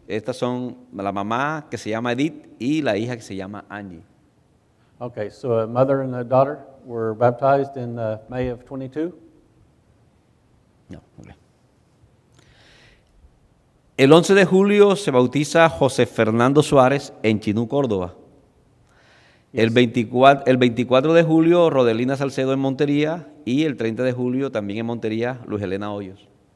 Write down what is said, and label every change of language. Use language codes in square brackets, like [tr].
[es] Estas son la mamá que se llama Edith y la hija que se llama Angie. [en] Okay, so a mother and a daughter were baptized in May of 22. No, okay. [es] El 11 de julio se bautiza José Fernando Suárez en Chinú, Córdoba. [en] Yes. [es] El 24 de julio, Rodelina Salcedo en Montería, y el 30 de julio también en Montería, Luz Helena Hoyos.